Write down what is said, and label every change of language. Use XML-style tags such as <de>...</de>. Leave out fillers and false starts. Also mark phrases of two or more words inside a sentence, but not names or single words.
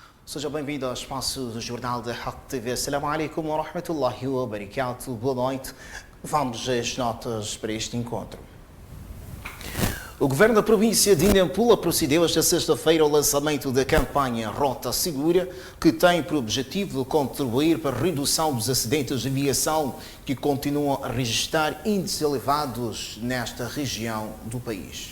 <pt>Seja bem-vindo ao espaço do Jornal da Rock TV.</pt> <ar>السلام عليكم ورحمة الله وبركاته.</ar> <pt>Boa noite. Vamos às notas para este encontro. O Governo da província de Nampula procedeu esta sexta-feira ao lançamento da campanha Rota Segura, que tem por objetivo contribuir para a redução dos acidentes de aviação que continuam a registrar índices elevados nesta região do país.</pt>